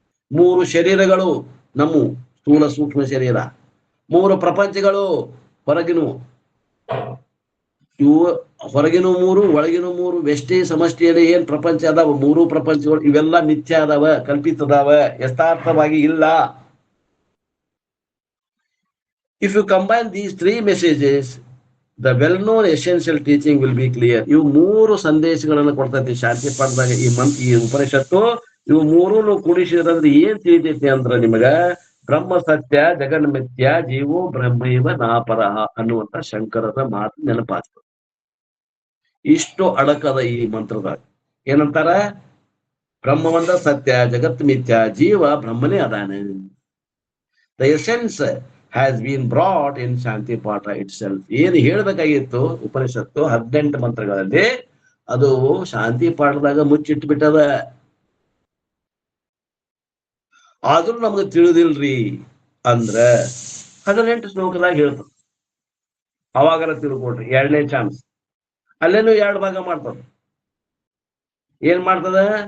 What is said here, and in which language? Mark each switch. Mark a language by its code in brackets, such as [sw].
[kn] 3 ಶರೀರಗಳು ನಮ್ಮ ಸ್ಥೂಲ ಸೂಕ್ಷ್ಮ ಶರೀರ, 3 ಪ್ರಪಂಚಗಳು ಹೊರಗಿನವು. ಇವು ಹೊರಗಿನ 3, ಒಳಗಿನ 3, ವ್ಯಷ್ಟಿ ಸಮಷ್ಟಿಯಲ್ಲಿ ಏನ್ ಪ್ರಪಂಚ ಅದಾವ 3 ಪ್ರಪಂಚಗಳು ಇವೆಲ್ಲ ಮಿಥ್ಯಾ ಅದಾವ, ಕಲ್ಪಿತದಾವ, ಯಥಾರ್ಥವಾಗಿ ಇಲ್ಲ. [en] If you combine these 3 messages, the well-known essential teaching will be clear. [kn] ಇವು 3 ಸಂದೇಶಗಳನ್ನು ಕೊಡ್ತೈತಿ ಶಾಂತಿ ಪಾಠದಾಗ ಈ ಉಪನಿಷತ್ತು. ಇವು 3 ಕೂಡಿಸಿದ್ರಂದ್ರೆ ಏನ್ ತಿಳಿತೈತಿ ಅಂದ್ರ ನಿಮಗ ಬ್ರಹ್ಮ ಸತ್ಯ, ಜಗನ್ ಮಿಥ್ಯ, ಜೀವೋ ಬ್ರಹ್ಮೈವ ನಾಪರಹ ಅನ್ನುವಂತ ಶಂಕರರ ಮಾತು ನೆನಪಾಗ್ತದೆ. ಇಷ್ಟು ಅಡಕದ ಈ ಮಂತ್ರದಾಗ. ಏನಂತಾರ? ಬ್ರಹ್ಮ ಒಂದ ಸತ್ಯ, ಜಗತ್ ಮಿಥ್ಯ, ಜೀವ ಬ್ರಹ್ಮನೇ ಅದಾನೆ. [en] The essence has been brought in shanti patha itself. [kn] ಏನು ಹೇಳ್ಬೇಕಾಗಿತ್ತು ಉಪನಿಷತ್ತು 18 ಮಂತ್ರಗಳಲ್ಲಿ, ಅದು ಶಾಂತಿ ಪಾಠದಾಗ ಮುಚ್ಚಿಟ್ಟು ಬಿಟ್ಟದ. ಆದ್ರೂ ನಮ್ಗೆ ತಿಳಿದಿಲ್ರಿ ಅಂದ್ರ 18 ಶ್ಲೋಕದಾಗ ಹೇಳ್ತದ. ಅವಾಗರ ತಿಳ್ಕೊಡ್ರಿ, 2ನೇ ಚಾನ್ಸ್. ಅಲ್ಲೇನು 2 ಭಾಗ ಮಾಡ್ತದ. ಏನ್ ಮಾಡ್ತದ?